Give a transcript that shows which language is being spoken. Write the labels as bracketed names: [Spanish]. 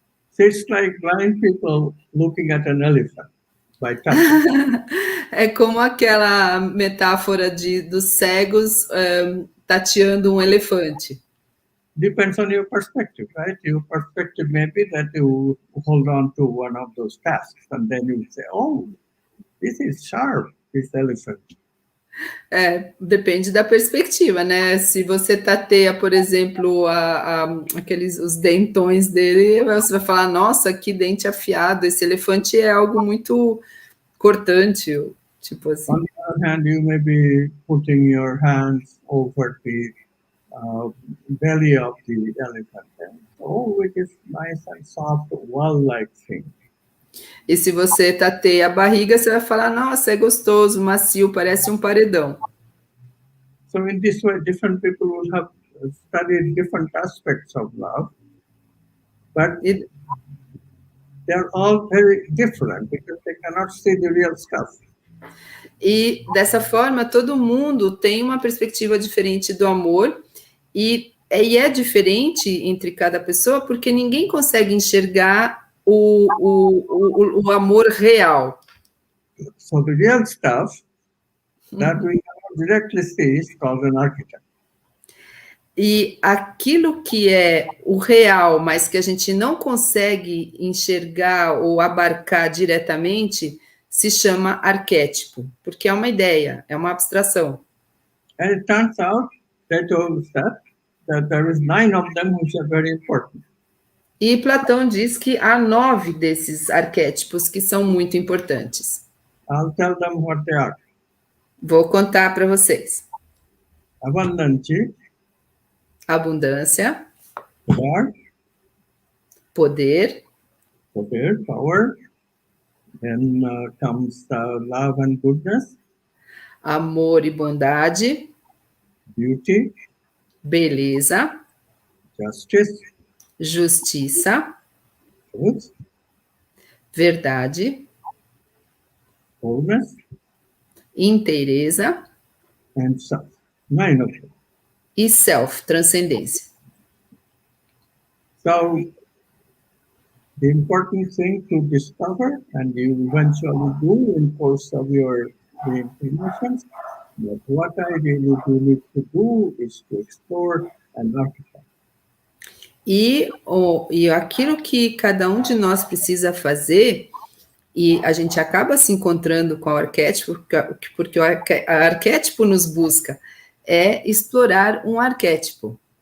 [English] So it's like blind people looking at an elephant by touch. [Portuguese] É como aquela metáfora dos cegos tateando um elefante. [English] Depends on your perspective, right? Your perspective may be that you hold on to one of those tasks and then you say, oh, this is sharp, this elephant. [Portuguese] Depende da perspectiva, né? Se você tateia, por exemplo, os dentões dele, você vai falar, nossa, que dente afiado, esse elefante é algo muito cortante, tipo assim. [English] On the other hand, you may be putting your hands over the belly of the elephant. Oh, it is nice and soft, wall-like thing. [Portuguese] E se você tateia a barriga, você vai falar, nossa, é gostoso, macio, parece um paredão. [English] So in this way, different people will have studied different aspects of love, but they're all very different because they cannot see the real stuff. [Portuguese] E dessa forma, todo mundo tem uma perspectiva diferente do amor e é diferente entre cada pessoa porque ninguém consegue enxergar o amor real. [English] So the real stuff that we cannot directly see is called an archetype. [Portuguese] E aquilo que é o real, mas que a gente não consegue enxergar ou abarcar diretamente, se chama arquétipo, porque é uma ideia, é uma abstração. [English] And it turns out that there is 9 of them which are very important. [Portuguese] E Platão diz que há 9 desses arquétipos que são muito importantes. [English] I'll tell them what they are. [Portuguese] Vou contar para vocês. abundante, abundância, poder, poder, [English] power. Then comes love and goodness, [Portuguese] amor e bondade, [English] beauty, [Portuguese] beleza, [English] justice, [Portuguese] justiça, [English] truth, [Portuguese] verdade, [English] wholeness, [Portuguese] inteireza [English] and self. 9 of them. [Portuguese] e self, transcendência. [English] So the important thing to discover, and you eventually do in course of your reincarnations, but what I really do need to do is to explore and occupy. [Portuguese] E aquilo que cada um de nós precisa fazer, e a gente acaba se encontrando com o arquétipo, porque o arquétipo nos busca, é explorar um arquétipo.